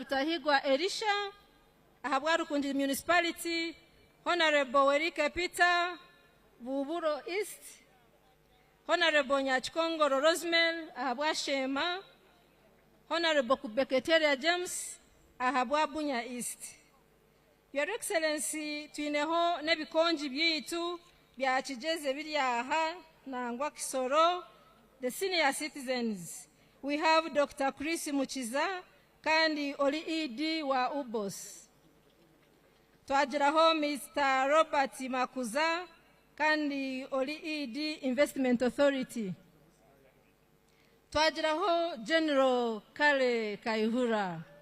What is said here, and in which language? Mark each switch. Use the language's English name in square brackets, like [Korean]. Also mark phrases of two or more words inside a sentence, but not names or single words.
[Chiga] Rutahigwa Elisha ahabwa Rukundi Municipality, Honorable Werike Peter Buburo East, Honorable Nyachkongoro Rosemel ahabwa Shema, Honorable Kubeketeria James ahabwa Bunya East. [English] Your Excellency [Chiga] tuineho nebikonji byitu bya kigeze biri aha nangwa Kisoro, [English] the senior citizens. We have Dr. [Chiga] Chris Muchiza kandi oli ED wa Ubos. Twagiraho Mr. Robert Makuza kandi oli [English] ED Investment Authority. [Chiga] Twagiraho General Kale Kaihura.